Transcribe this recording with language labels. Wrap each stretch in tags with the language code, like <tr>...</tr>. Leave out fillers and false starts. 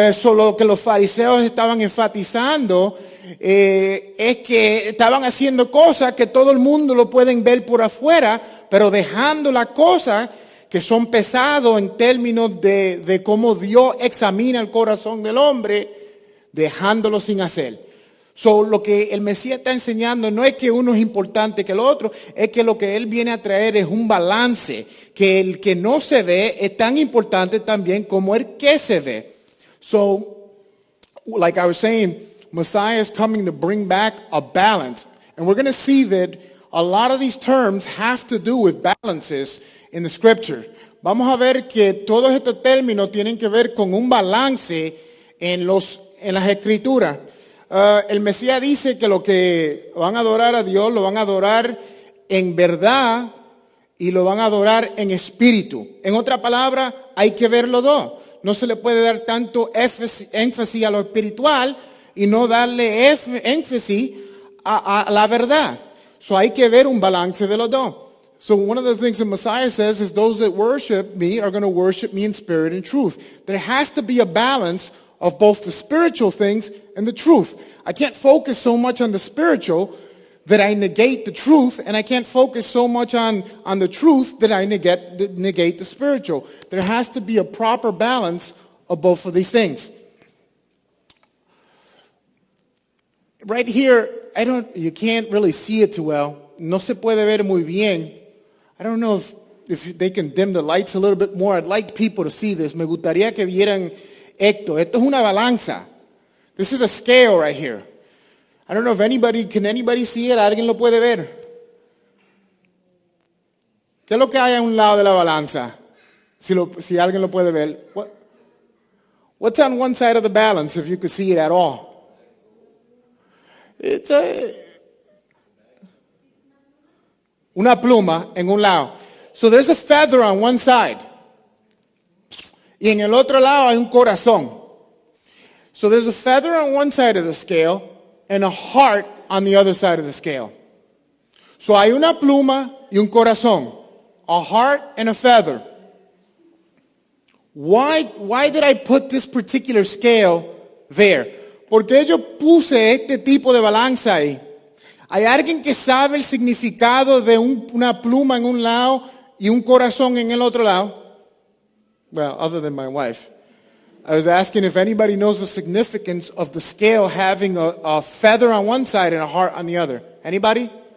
<es>Solo que los fariseos estaban enfatizando es que estaban haciendo cosas que todo el mundo lo pueden ver por afuera, pero dejando las cosas que son pesados en términos de cómo Dios examina el corazón del hombre, dejándolo sin hacer. So, lo que el Mesías está enseñando no es que uno es importante que el otro, es que lo que Él viene a traer es un balance, que el que no se ve es tan importante también como el que se ve.</es> <en>So, like I was saying, Messiah is coming to bring back a balance. And we're going to see that a lot of these terms have to do with balances in the scripture.</en> <es>Vamos a ver que todos estos términos tienen que ver con un balance en en las Escrituras. El Mesías dice que lo que van a adorar a Dios, lo van a adorar en verdad y lo van a adorar en espíritu. En otra palabra, hay que ver los dos. No se le puede dar tanto énfasis a lo espiritual y no darle énfasis a la verdad. So hay que ver un balance de los dos.</es> <en>So one of the things the Messiah says is those that worship me are going to worship me in spirit and truth. There has to be a balance of both the spiritual things and the truth. I can't focus so much on the spiritual that I negate the truth, and I can't focus so much on the truth that I negate the spiritual. There has to be a proper balance of both of these things. Right here, you can't really see it too well.</en> <es>No se puede ver muy bien.</es> <en>I don't know if they can dim the lights a little bit more. I'd like people to see this.</en> <es>Me gustaría que vieran esto. Esto es una balanza.</es> <en>This is a scale right here. I don't know if can anybody see it?</en> <es>¿Alguien lo puede ver? ¿Qué es lo que hay a un lado de la balanza? Si alguien lo puede ver.</es> <en>What's on one side of the balance, if you could see it at all? It's</en> <es>una pluma en un lado.</es> <en>So there's a feather on one side.</en> <es>Y en el otro lado hay un corazón.</es> <en>So there's a feather on one side of the scale and a heart on the other side of the scale.</en> <es>So hay una pluma y un corazón.</es> <en>A heart and a feather. Why did I put this particular scale there?</en> <es>¿Por qué yo puse este tipo de balanza ahí? ¿Hay alguien que sabe el significado de una pluma en un lado y un corazón en el otro lado?</es> <en>Well, other than my wife. I was asking if anybody knows the significance of the scale having a feather on one side and a heart on the other. Anybody?</en>